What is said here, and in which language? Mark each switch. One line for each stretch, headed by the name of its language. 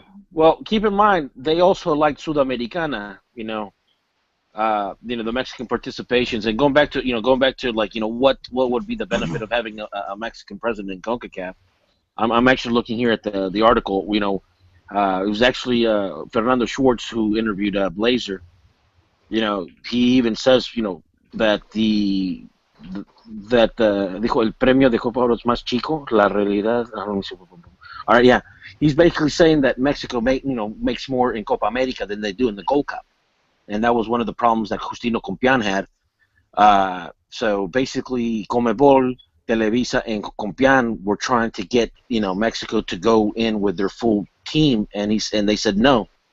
English: Well, keep in mind they also like Sudamericana, the Mexican participations, and going back to what would be the benefit of having a Mexican president in CONCACAF. I'm actually looking here at the article. It was actually Fernando Schwartz who interviewed Blazer. He even says that
Spanish: dijo el premio de Copa Oro es más chico, la realidad.
English: All right, yeah. He's basically saying that Mexico makes more in Copa America than they do in the Gold Cup. And that was one of the problems that Justino Compián had. So basically, Conmebol, Televisa, and Compián were trying to get Mexico to go in with their full team, and they said no.